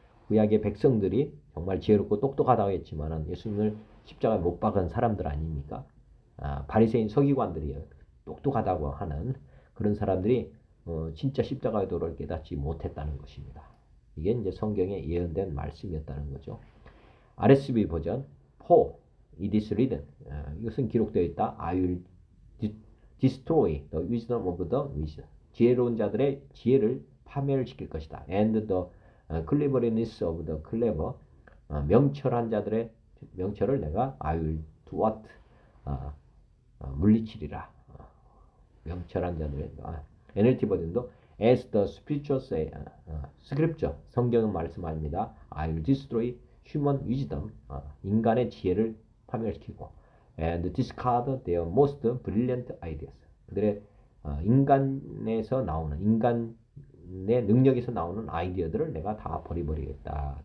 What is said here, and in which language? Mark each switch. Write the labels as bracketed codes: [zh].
[ko] 구약의 백성들이 정말 지혜롭고 똑똑하다고 했지만 예수님을 십자가에 못 박은 사람들 아닙니까? 바리새인 서기관들이 똑똑하다고 하는 그런 사람들이 진짜 십자가의 도를 깨닫지 못했다는 것입니다. 이게 이제 성경에 예언된 말씀이었다는 거죠. RSV 버전, [en] For it is written, [ko] 이것은 기록되어 있다. [en] I will destroy the wisdom of the wise, [ko] 지혜로운 자들의 지혜를 파멸을 시킬 것이다. [en] And the cleverness of the clever, [ko] 명철한 자들의 명철을 내가 [en] I will do what, [ko] 물리치리라. 명철한 자들의 NLT 버전도 [en] As the scripture say, scripture, [ko] 성경은 말씀합니다. [en] I will destroy human wisdom, [ko] 인간의 지혜를 파멸시키고 [en] and discard their most brilliant ideas, [ko] 그들의 인간에서 나오는, 인간의 능력에서 나오는 아이디어들을 내가 다 버리겠다.